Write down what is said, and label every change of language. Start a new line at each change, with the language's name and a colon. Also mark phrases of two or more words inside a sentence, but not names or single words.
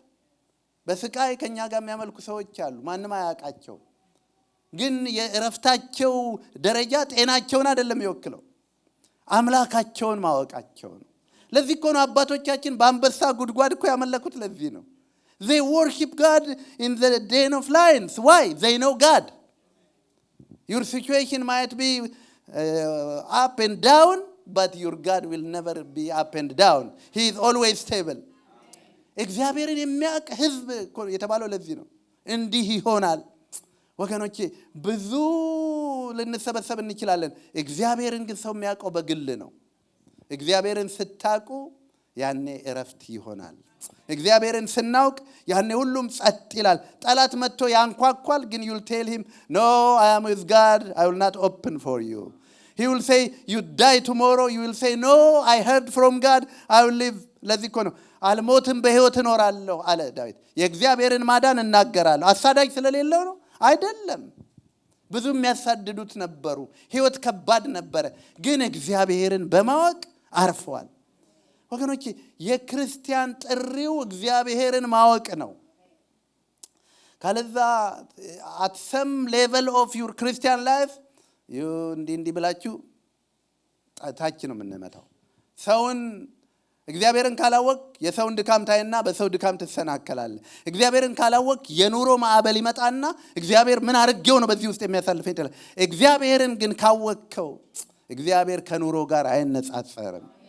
Amharic: በስቃይ ከኛ ጋር የሚያመልኩ ሰዎች አሉ። ማንም አያውቃቸው። ግን የእረፍታቸው ደረጃ ጤናቸውን አይደለም ይወክለው፣ አምላካቸውን ማወቃቸው ነው። ለዚህ እኮ ነው አባቶቻችን በአንበሳ ጉድጓድ እኮ ያመለኩት። ለዚህ ነው
English: they worship God in the den of lions. Why? They know God. Your situation might be up and down, but your God will never be up and down. He is always stable.
Amharic: እግዚአብሔርን የሚያውቅ ህዝብ የተባለው ለዚህ ነው። እንዲህ ይሆናል ወገኖቼ። ብዙ ልንሰበሰብ እንችላለን። እግዚአብሔርን ግን ሰው የሚያውቀው በግል ነው። እግዚአብሔርን ስታውቁ ያኔ እረፍት ይሆናል። እግዚአብሔርን ስናውቅ ያኔ ሁሉም ጸጥ ይላል። ጠላት መጥቶ ያንኳኳል፣ ግን
English: you'll tell him, no, I am with God, I will not open for you. He will say, you die tomorrow. You will say, no, I heard from God, I will live.
Amharic: ለዚህ እኮ ነው አልሞትም በህይወት እኖራለሁ አለ ዳዊት። የእግዚአብሔርን ማዳን እናገራለሁ። አሳዳጅ ስለሌለው ነው አይደለም። ብዙ የሚያሳድዱት ነበሩ። ህይወት ከባድ ነበረ፣ ግን እግዚአብሔርን በማወቅ አርፈዋል። ወገኖቼ የክርስቲያን ጥሪው እግዚአብሔርን ማወቅ ነው። ካለዛ
English: at some level of your Christian life
Amharic: እንዲህ ብላችሁ ታች ነው የምንመታው። ሰውን እግዚአብሔርን ካላወቅ የሰውን ድካም ታይና በሰው ድካም ትሰናከላለህ። እግዚአብሔርን ካላወቅ የኑሮ ማዕበል ይመጣና እግዚአብሔር ምን አርጌው ነው በዚህ ውስጥ የሚያሳልፈኝ ይላል። እግዚአብሔርን ግን ካወቅከው እግዚአብሔር ከኑሮ ጋር አይነጻጸርም።